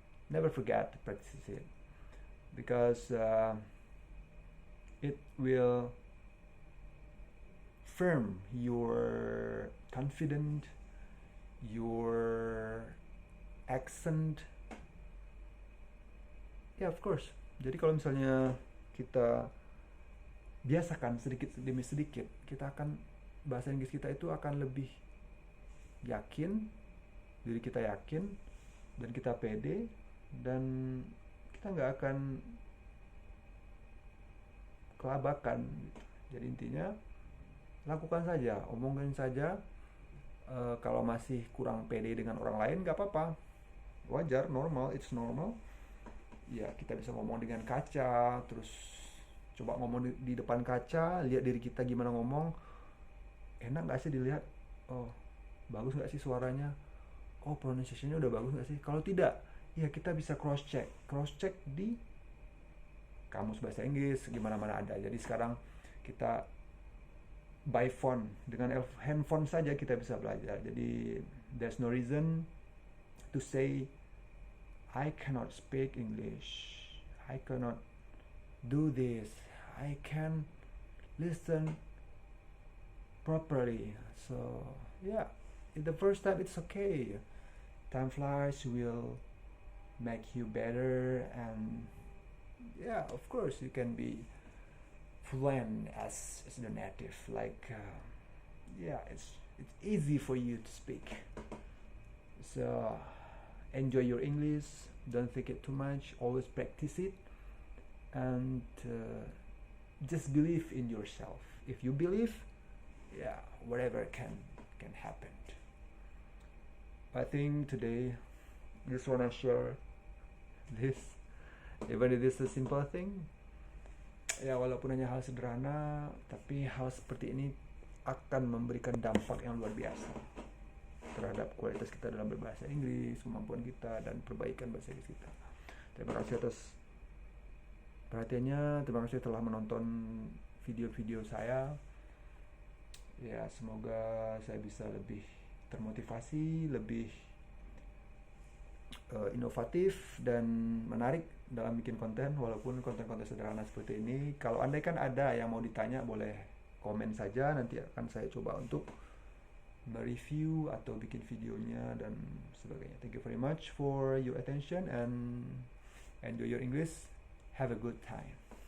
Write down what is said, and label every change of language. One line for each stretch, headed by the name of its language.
English: Never forget to practice it, because it will firm your confidence, your accent. Of course.
Indonesian: Jadi kalau misalnya kita biasakan sedikit demi sedikit, kita akan, bahasa Inggris kita itu akan lebih yakin, diri kita yakin, dan kita pede, dan kita nggak akan kelabakan. Jadi intinya lakukan saja, omongin saja. Kalau masih kurang pede dengan orang lain, nggak apa-apa, wajar, normal,
English: it's normal.
Indonesian: Kita bisa ngomong dengan kaca, terus coba ngomong di depan kaca, lihat diri kita gimana ngomong, enak nggak sih dilihat, oh bagus nggak sih suaranya, oh pronunciation-nya udah bagus nggak sih. Kalau tidak, ya kita bisa cross check di kamus bahasa Inggris gimana mana ada. Jadi sekarang kita
English: by phone
Indonesian: dengan handphone saja kita bisa belajar.
English: Jadi there's no reason to say I cannot speak English, I cannot do this, I can listen properly. So yeah, the first time it's okay. Time flies will make you better, and yeah, of course you can be fluent as the native. Like yeah, it's easy for you to speak. So enjoy your English. Don't think it too much. Always practice it, and just believe in yourself. If you believe, yeah, whatever can happen. I think today just wanna share this, even it is a simple thing.
Indonesian: Ya walaupun hanya hal sederhana, tapi hal seperti ini akan memberikan dampak yang luar biasa terhadap kualitas kita dalam berbahasa Inggris, kemampuan kita, dan perbaikan bahasa Inggris kita. Terima kasih atas perhatiannya, terima kasih telah menonton video-video saya. Ya semoga saya bisa lebih termotivasi, lebih inovatif dan menarik dalam bikin konten, walaupun konten-konten sederhana seperti ini. Kalau andai kan ada yang mau ditanya, boleh komen saja, nanti akan saya coba untuk mereview atau bikin videonya dan sebagainya.
English: Thank you very much for your attention and enjoy your English. Have a good time.